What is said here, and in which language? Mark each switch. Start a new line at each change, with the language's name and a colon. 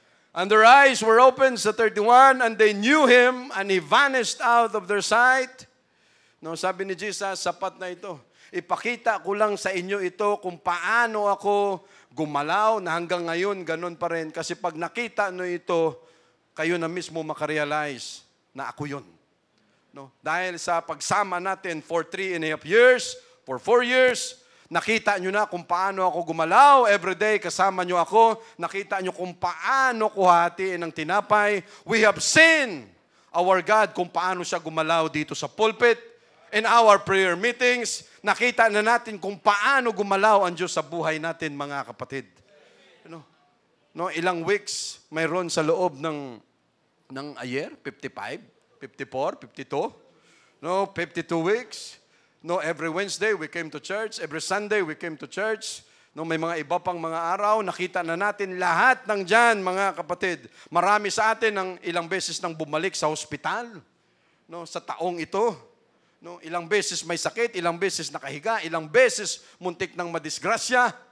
English: And their eyes were opened, sa 31, and they knew him, and he vanished out of their sight.
Filipino: No, sabi ni Jesus, sapat na ito. Ipakita ko lang sa inyo ito kung paano ako gumalaw na hanggang ngayon ganun pa rin. Kasi pag nakita nyo ito, kayo na mismo makarealize na ako yun. No? Dahil sa pagsama natin
English: for 3.5 years, for 4 years,
Filipino: nakita nyo na kung paano ako gumalaw. Everyday kasama nyo ako. Nakita nyo kung paano ko hatiin ang tinapay.
English: We have seen our God
Filipino: kung paano siya gumalaw dito sa pulpit.
English: In our prayer meetings,
Filipino: nakita na natin kung paano gumalaw ang Diyos sa buhay natin, mga kapatid. No, ilang weeks mayroon sa loob ng a year, 55, 54, 52. No, 52 weeks.
English: No, every Wednesday we came to church, every Sunday we came to church.
Filipino: No, may mga iba pang mga araw, nakita na natin lahat ng diyan, mga kapatid. Marami sa atin ang ilang beses nang bumalik sa ospital. No, sa taong ito. No, ilang beses may sakit, ilang beses nakahiga, ilang beses muntik nang madisgrasya.